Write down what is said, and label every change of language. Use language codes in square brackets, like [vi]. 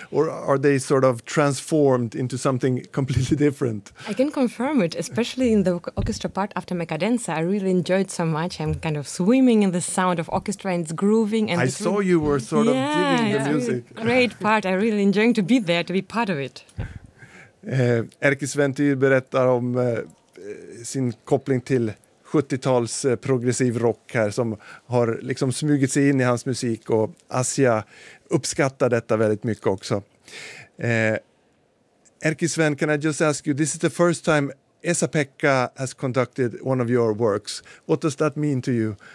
[en] Or are they sort of transformed into something completely different? I can confirm it, especially in the orchestra part after my cadenza. I really enjoyed so much. I'm kind of swimming in the sound of orchestra and it's grooving. And I saw you were sort of digging the music. Really great part. I really enjoying to be there, to be part of it. [sv] Erkki Sventyr berättar om sin koppling till 70-tals progressiv rock här som har liksom smugit sig in i hans musik, och Asia uppskattar detta väldigt mycket också. [en] Erkki Sven, can I just ask you, this is the first time Esa-Pekka has conducted one of your works. What does that mean to you?